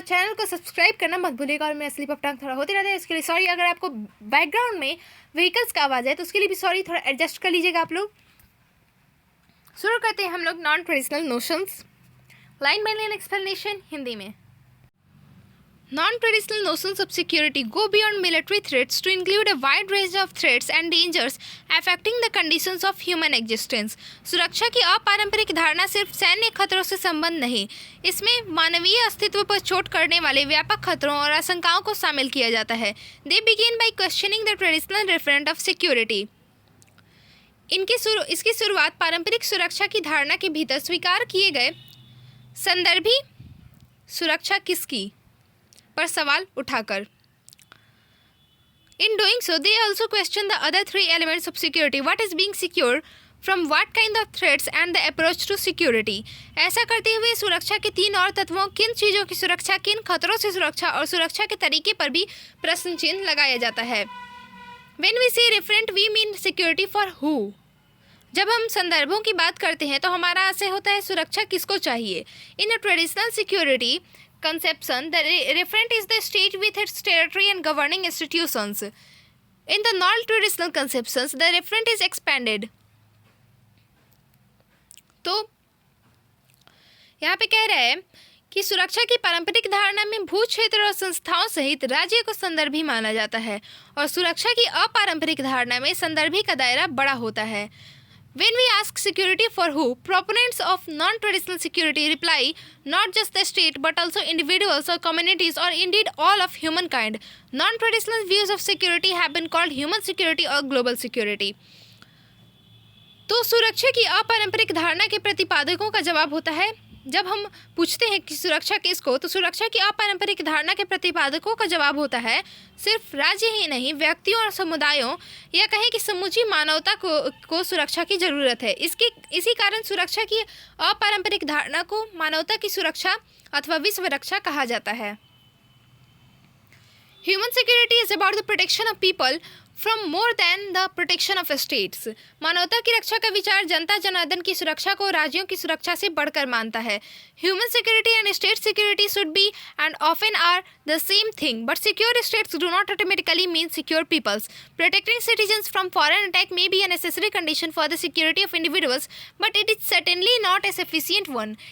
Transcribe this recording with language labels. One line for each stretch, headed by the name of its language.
Hindi: Channel को subscribe करना मत भूलिएगा। और मेरा स्लिप ऑफ टंग थोड़ा होते रहता है, इसके लिए सॉरी। अगर आपको बैकग्राउंड में व्हीकल्स का आवाज़ है तो उसके लिए भी सॉरी, थोड़ा एडजस्ट कर लीजिएगा आप लोग। शुरू करते हैं हम लोग non traditional notions. Line by line explanation Hindi में।
English: Non-traditional notions of security go beyond military threats to include a wide range of threats and dangers affecting the conditions of human existence.
Hindi: सुरक्षा की अपारंपरिक धारणा सिर्फ सैन्य खतरों से संबंध नहीं, इसमें मानवीय अस्तित्व पर चोट करने वाले व्यापक खतरों और आशंकाओं को शामिल किया जाता है।
English: They begin by questioning the traditional referent of security.
Hindi: इसकी शुरुआत पारंपरिक सुरक्षा की धारणा के भीतर स्वीकार किए गए संदर्भी सुरक्षा किसकी पर सवाल उठाकर।
English: In doing so, they also question the other three elements of security: what is being secure, from what kind of threats, and the approach to security.
Hindi: ऐसा करते हुए सुरक्षा के तीन और तत्वों, किन चीज़ों की सुरक्षा, किन खतरों से सुरक्षा और सुरक्षा के तरीके पर भी प्रश्न चिन्ह लगाया जाता है।
English: When we say referent, we mean security for who.
Hindi: जब हम संदर्भों की बात करते हैं तो हमारा आशय होता है सुरक्षा किसको चाहिए।
English: In a traditional security conception, the referent is the state with its territory and governing institutions. In the non-traditional conceptions, the referent is expanded.
Hindi: तो यहाँ पे कह रहे हैं कि सुरक्षा की पारंपरिक धारणा में भू क्षेत्र और संस्थाओं सहित राज्य को संदर्भी माना जाता है और सुरक्षा की अपारंपरिक धारणा में संदर्भी का दायरा बड़ा होता है।
English: When we ask security for who, proponents of non-traditional security reply not just the state but also individuals or communities or indeed all of humankind. Non-traditional views of security have been called human security or global security.
Hindi: तो सुरक्षा की अपारंपरिक धारणा के प्रतिपादकों का जवाब होता है, जब हम पूछते हैं कि सुरक्षा किसको, तो सुरक्षा की अपारंपरिक धारणा के प्रतिपादकों का जवाब होता है सिर्फ राज्य ही नहीं, व्यक्तियों और समुदायों या कहें कि समूची मानवता को सुरक्षा की ज़रूरत है। इसी कारण सुरक्षा की अपारंपरिक धारणा को मानवता की सुरक्षा अथवा विश्व रक्षा कहा जाता है।
English: Human security is about the protection of people from more than the protection of states.
Hindi: मानवता की रक्षा का विचार जनता जनार्दन की सुरक्षा को राज्यों की सुरक्षा से बढ़कर मानता है।
English: Human security and state security should be and often are the same thing, but secure states do not automatically mean secure peoples. Protecting citizens from foreign attack may be a necessary condition for the security of individuals, but it is certainly not a sufficient one.